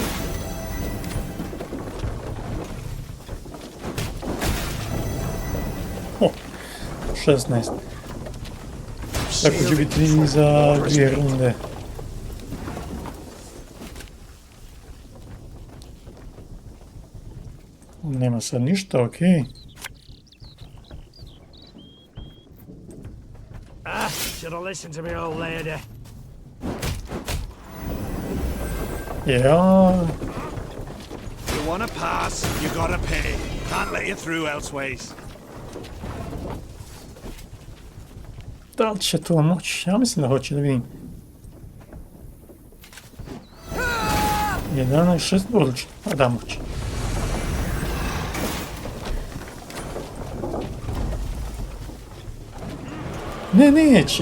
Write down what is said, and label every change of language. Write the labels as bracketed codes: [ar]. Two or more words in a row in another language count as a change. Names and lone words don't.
[sr] O, 16. Tako će biti i za 2 runde. Nema sad ništa, okej. [en] Should have listened to me old lady. [sr] Ja, [en] You wanna pass, you gotta pay. Can't let you through elseways. [sr] da li će to moći? Ja mislim da hoće, da vidim. 11, 6, odlično. A da, moći. Ne, neće.